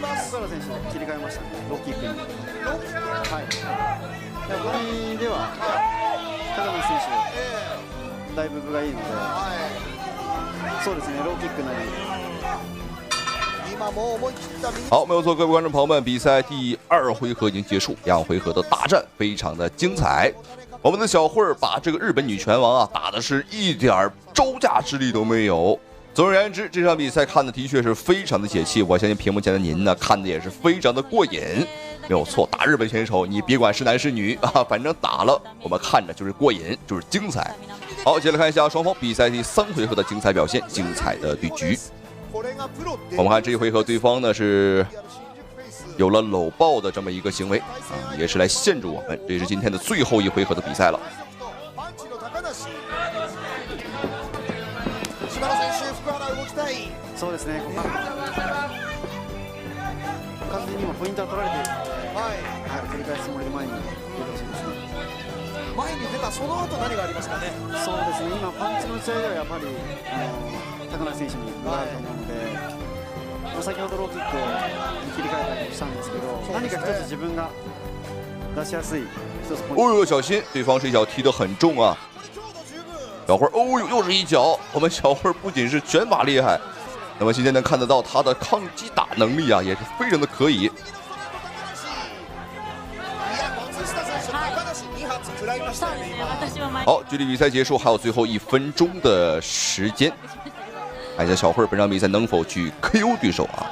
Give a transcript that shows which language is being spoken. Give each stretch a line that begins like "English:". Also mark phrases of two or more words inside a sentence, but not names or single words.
Japanese: 福原選手切り替えましたね。ローキックに。はい。でもこれでは高梨選手だいぶ分がいいので、そうですね。ローキックなり。
Chinese: 好，没有错，各位观众朋友们，比赛第2回合已经结束，2回合的大战非常的精彩。我们的小慧儿把这个日本女拳王啊打的是一点招架之力都没有。总而言之，这场比赛看的的确是非常的解气，我相信屏幕前的您呢看的也是非常的过瘾。没有错，打日本选手，你别管是男是女啊，反正打了我们看着就是过瘾，就是精彩。好，接着看一下双方比赛第3回合的精彩表现，精彩的对局。我们看这一回合，对方呢是有了搂抱的这么一个行为啊，也是来限制我们。这是今天的最后一回合的比赛了。
Japanese: そうですね。完全に今ポイントは取られているので、取り返すつもりで前に出てほしいですね。前に出たその後何がありますかね。そうですね。今パンチの打ち合いではやっぱり高梨選手に分があると思うので、先ほどローキックに切り替えたりもしたんですけど、何か一つ自分が出しやすい一つポイント。
Chinese: 哦呦，小心！对方这一脚踢得很重啊。小慧，哦呦，又是一脚！我们小慧不仅是拳法厉害，那么今天能看得到她的抗击打能力啊，也是非常的可以。好，距离比赛结束还有最后1分钟的时间，看一下小慧本场比赛能否去 KO 对手啊？